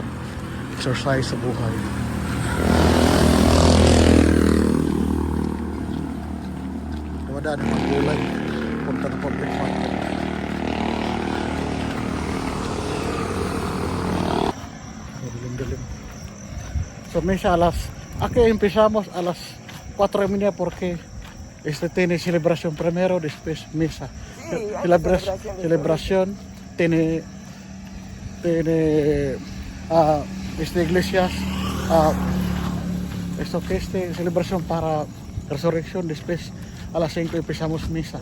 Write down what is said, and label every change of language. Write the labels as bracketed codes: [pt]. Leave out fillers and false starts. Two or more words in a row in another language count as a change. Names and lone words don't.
[tl] Exercise sa buhay. Dumadaan ng mga gulay. Punta na public market. Dilim-dilim. [es] So misa aquí empezamos a las 4:30 porque tiene celebración primero, después misa. Sí, Celebración tiene esta iglesia esto que celebración para resurrección, después a las 5 empezamos misa.